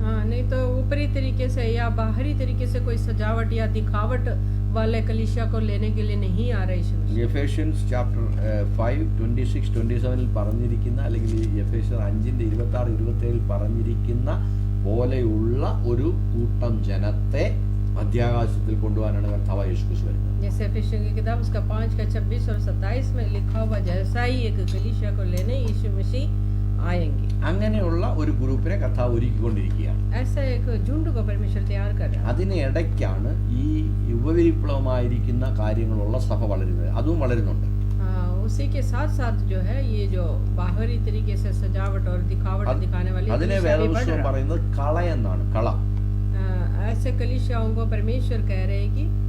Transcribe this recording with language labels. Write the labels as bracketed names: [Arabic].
[Hindi] नहीं तो ऊपरी तरीके से या बाहरी तरीके से कोई सजावट या दिखावट वाले कलीसिया को लेने के लिए नहीं आ रहे. [Malayalam] എഫേഷ്യൻസ് ചാപ്റ്റർ 5:26-27 പറഞ്ഞിരിക്കുന്ന അല്ലെങ്കിൽ എഫേഷ്യർ 5:26-27 പറഞ്ഞിരിക്കുന്ന പോലെയുള്ള ഒരു കൂട്ടം ജനത്തെ മധ്യാകാശത്തിൽ കൊണ്ടുപോകാനാണ് കർത്താവ് യേശു ക്രിസ്തു വരുന്നത്. [Hindi] जैसे एफेसियों की किताब उसका 5 का 26 और 27 में लिखा हुआ जैसा ही एक कलीसिया को लेने यीशु मसीह आएंगे. [Malayalam] അങ്ങനെയുള്ള ഒരു ഗ്രൂപ്പിനെ കർത്താവ് ഒരുക്കിക്കൊണ്ടിരിക്കുകയാണ്. [Hindi] ऐसा एक झुंड को परमेश्वर तैयार कर रहा है. [Malayalam] അതിനിടയ്ക്കാണ് ഈ യുവവിപ്ലവമായിരിക്കുന്ന കാര്യങ്ങളുള്ള സഭ വളരുന്നത്. അതും വളരുന്നുണ്ട്. [Hindi] उसी के साथ साथ जो है ये जो बाहरी तरीके से सजावट और दिखावट दिखाने वाली [Malayalam] അതിനെ വേദപുസ്തകം പറയുന്നത് കള എന്നാണ്. കള. [Hindi] ऐसे कलीसियाओं को परमेश्वर कह रहे हैं कि